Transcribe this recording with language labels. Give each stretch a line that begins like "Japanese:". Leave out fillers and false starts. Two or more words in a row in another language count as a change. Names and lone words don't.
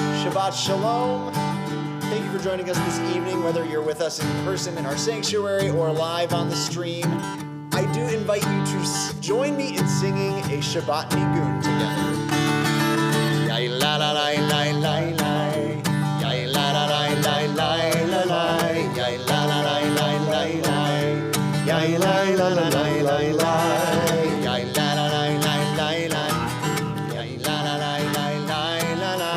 Hebrew: Shabbat Shalom.
English: Thank you for joining us this evening, whether you're with us in person in our sanctuary or live on the stream. I do invite you to join me in singing a
Hebrew: Shabbat Nigun
English: together. Yai la la la la la la. Yai la la la la la la la. Yai la la la la la la. Yai la la la la la la. Yai la la la la la la. Yai la la la la la la la.